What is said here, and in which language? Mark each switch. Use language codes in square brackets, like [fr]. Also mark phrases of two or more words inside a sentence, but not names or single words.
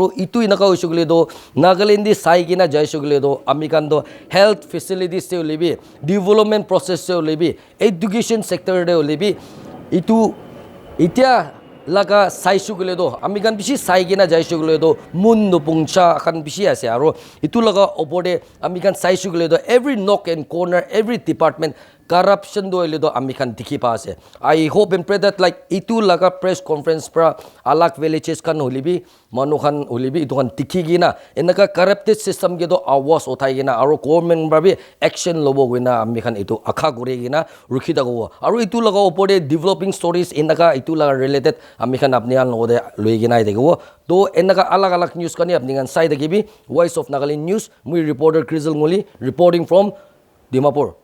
[nag] itu inaka isugile do Nagaland di sai gina jai sugile do amikan do [en] health facilities [nag] se lebi [en] development process [nag] se lebi [en] education sector [nag] de lebi itu itia laga sai sugile do amikan bishi sai gina jai sugile do mun no pungcha kan bishi ase aro itu laga opode amikan sai sugile do [en] every nook and corner every department corruption [nag] do ile do amikan dikhi pa ase [en] I hope and pray that like [nag] itu laga [en] press conference [nag] pra alak villages kan holibi manu khan holibi itu kan dikhi gina enaka [en] corrupted system [nag] ge do awas uthai gina aro government ba bi action lobo gina amikan itu akha gure gina rukhi dago aro itu laga opode [en] developing stories [nag] enaka itu laga related amikan apni an lode loi gina dego to enaka alag alag news kani apni kan sai degi bi Voice of Nagaland news mui reporter Krizal Ngoli [en] reporting from Dimapur.